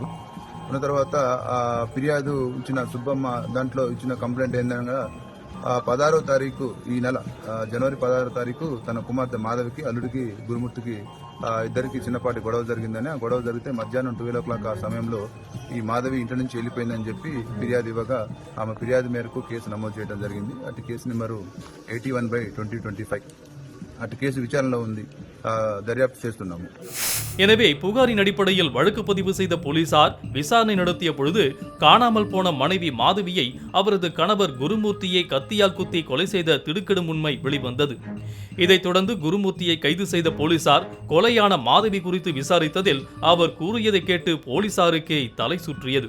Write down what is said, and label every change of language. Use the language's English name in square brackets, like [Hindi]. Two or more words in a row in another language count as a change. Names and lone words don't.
[Telugu] ఉన్న తర్వాత ఫిర్యాదు ఇచ్చిన సుబ్బమ్మ దాంట్లో ఇచ్చిన కంప్లైంట్ ఏంటనగా 16వ తారీఖు ఈ నెల జనవరి 16వ తారీఖు తన కుమార్తె మాధవికి అల్లుడికి గురుమూర్తికి ఇద్దరికి చిన్నపాటి గొడవ జరిగిందని, ఆ గొడవ జరిగితే మధ్యాహ్నం 12 o'clock ఆ సమయంలో ఈ మాధవి ఇంటి నుంచి వెళ్ళిపోయిందని చెప్పి ఫిర్యాదు ఇవ్వగా ఆమె ఫిర్యాదు మేరకు కేసు నమోదు చేయడం జరిగింది. అటు కేసు నెంబరు 81/2025. అటు కేసు విచారణలో ఉంది, దర్యాప్తు చేస్తున్నాము. [Tamil] எனவே புகாரின் அடிப்படையில் வழக்கு பதிவு செய்த போலீசார் விசாரணை நடத்திய பொழுது காணாமல் போன மனைவி மாதவியை அவரது கணவர் குருமூர்த்தியை கத்தியால் குத்தி கொலை செய்த திடுக்கிடும் உண்மை வெளிவந்தது. இதைத் தொடர்ந்து குருமூர்த்தியை கைது செய்த போலீசார் கொலையான மாதவி குறித்து விசாரித்ததில் அவர் கூறியதை கேட்டு போலீசாருக்கே தலை சுற்றியது.